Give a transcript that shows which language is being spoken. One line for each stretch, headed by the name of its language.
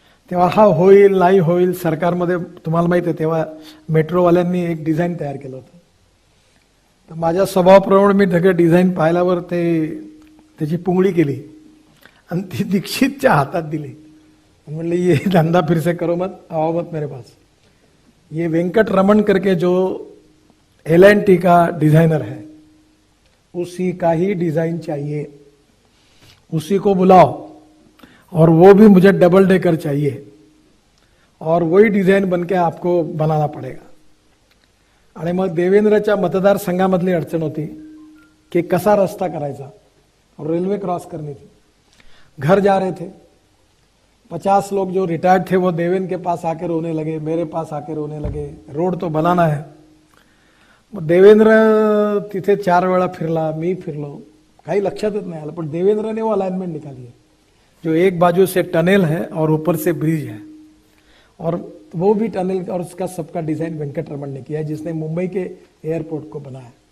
Marathi: तेव्हा हा होईल नाही होईल, सरकारमध्ये तुम्हाला माहिती आहे तेव्हा मेट्रोवाल्यांनी एक डिझाईन तयार केलं होतं. तर माझ्या स्वभावाप्रमाणे मी सगळं डिझाईन पाहिल्यावर त्याची पुंगळी केली आणि ती दीक्षितच्या हातात दिली.
Hindi: म्हणलं ये धंदा फिर से करो मत, आओ मत मेरे पास. ये वेंकट रमन करके जो L&T का डिजाइनर है, उसी का ही डिजाइन चाहिए, उसी को बुलाओ और वो भी मुझे डबल डेकर चाहिए और वही डिझाईन बनके आपको बनाना पडेगा.
Marathi: आणि मग देवेंद्रच्या मतदारसंघामधली अडचण होती की कसा रस्ता करायचा
Hindi: और रेलवे क्रॉस करनी थी. घर जा रहे थे, 50 लोग जो रिटायर्ड थे वो देवेंद्र के पास आकर रोने लगे, मेरे पास आकर रोने लगे. रोड तो बनाना है.
Marathi: मग देवेंद्र तिथे 4 वेळा फिरला, मी फिरलो, काही लक्षातच नाही आलं.
Hindi: पण देवेंद्र ने वो अलाइनमेंट निकाली है जो एक बाजू से टनल है और ऊपर से ब्रिज है और वो भी टनल और उसका सबका डिजाइन वेंकट रमन ने किया है जिसने मुंबई के एयरपोर्ट को बनाया.